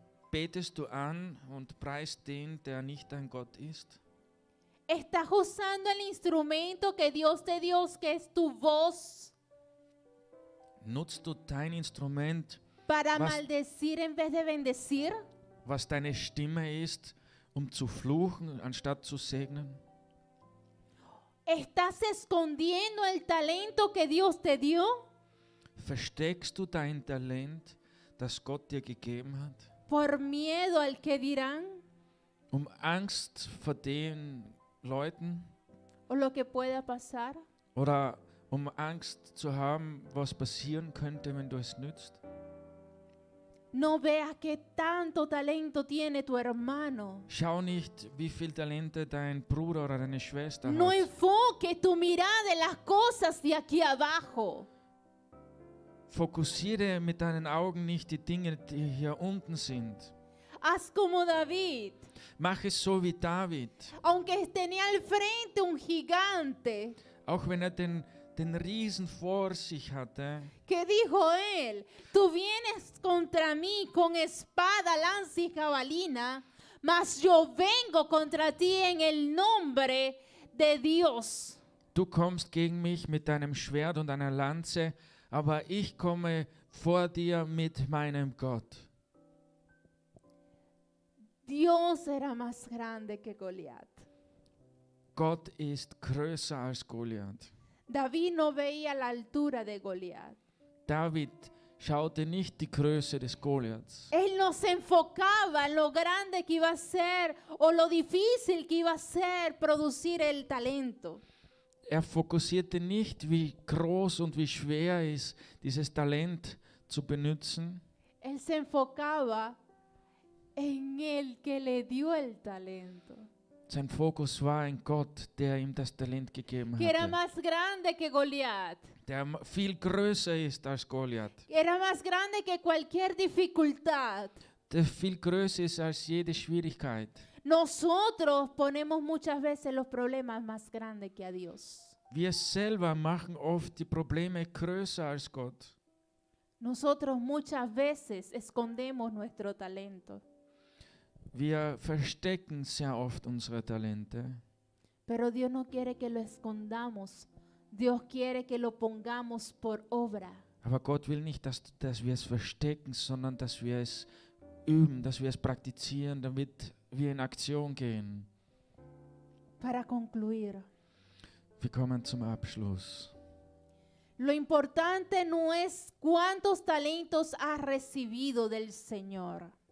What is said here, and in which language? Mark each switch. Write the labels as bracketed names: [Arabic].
[German] Betest du an und preist den, der nicht dein Gott ist? [Spanish] ¿Estás usando el instrumento que Dios te dio, que es tu voz, [German] Nutzt du dein Instrument, [Spanish] para [German] Was- [Spanish] maldecir en vez de bendecir? [German] was deine Stimme ist, um zu fluchen, anstatt zu segnen? [Spanish] ¿Estás escondiendo el talento que Dios te dio? [German] Versteckst du dein Talent, das Gott dir gegeben hat, [Spanish] ¿Por miedo al que dirán [German] um Angst vor den Leuten [Spanish] o lo que pueda pasar? [German] oder um Angst zu haben, was passieren könnte, wenn du es nützt? [Spanish] No veas qué tanto talento tiene tu hermano. [German] Schau nicht, wie viel Talente dein Bruder oder deine Schwester [Spanish] No [German] hat. [Spanish] enfoques tu mirada en las cosas de aquí abajo. [German] Fokussiere mit deinen Augen nicht die Dinge, die hier unten sind. [Spanish] Haz como David. [German] Mach es so wie David. [Spanish] Aunque tenía al frente un gigante, [German] Auch wenn er den Riesen vor sich hatte, [Spanish] que dijo él, tú vienes contra mí con espada, lanza y jabalina, mas yo vengo contra ti en el nombre de Dios. [German] du kommst gegen mich mit deinem Schwert und einer Lanze, aber ich komme vor dir mit meinem Gott. [Spanish] Dios era más grande que Goliat. [German] Gott ist größer als Goliath. [Spanish] David no veía la altura de Goliat. [German] David schaute nicht die Größe des Goliaths. [Spanish] Él no se enfocaba en lo grande que iba a ser o lo difícil que iba a ser producir el talento. [German] Er fokussierte nicht, wie groß und wie schwer ist, dieses Talent zu benutzen. [Spanish] Él se enfocaba en el que le dio el talento, [German] Sein Fokus war in Gott, der ihm das Talent gegeben [Spanish] que era [German] hatte. [Spanish] más grande que Goliat, [German] Der viel größer ist als Goliath. [Spanish] que era más grande que cualquier dificultad. [German] Der viel größer ist als jede Schwierigkeit. [Spanish] Nosotros ponemos muchas veces los problemas más grandes que a Dios. [German] Wir selber machen oft die Probleme größer als Gott. [Spanish] Nosotros muchas veces escondemos nuestro talento, [German] Wir verstecken sehr oft unsere Talente. [Spanish] pero Dios no quiere que lo escondamos. Dios quiere que lo pongamos por obra. [German] Aber Gott will nicht, dass wir es verstecken, sondern dass wir es üben, dass wir es praktizieren, damit wir in Aktion gehen. [Spanish] Para concluir, [German] Wir kommen zum Abschluss. [Spanish] lo importante no es cuántos talentos has recibido del Señor.